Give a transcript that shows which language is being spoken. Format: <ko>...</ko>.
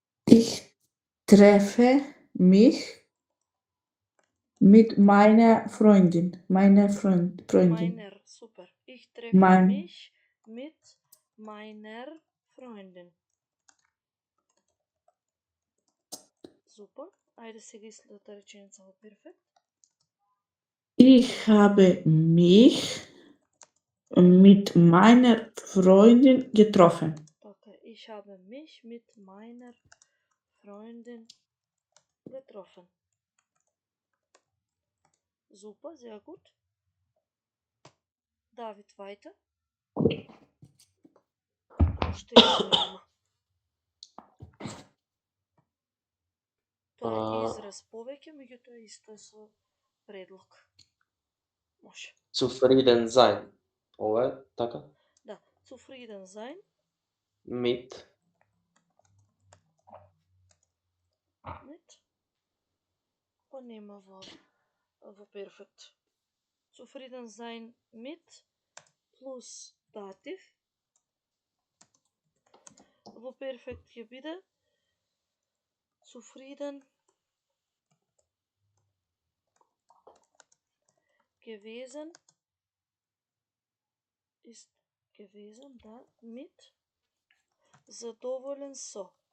<de>Ich treffe mich mit meiner Freundin. Meiner, super. Ich treffe mich mit meiner Freundin. Super.</de> <mk>Ајде сега следната реченица во перфект.</mk> <de>Ich habe mich mit meiner Freundin getroffen. Така, ich habe mich mit meiner Freundin getroffen. Super, sehr gut. David, weiter.</de> <mk>Уште една. Тоа е А. израз повеќе, меѓутоа исто е со предлог. Може.</mk> <de>Zufrieden sein.</de> <mk>Ова е така?</mk> <de>Да, zufrieden sein Mit.</de> <mk>Па нема во перфект.</mk> <de>Zufrieden sein mit</de> <mk>плюс датив. Во перфект ќе биде</mk> <de>zufrieden gewesen ist gewesen,</de> <mk>да, mit задоволен со.</mk>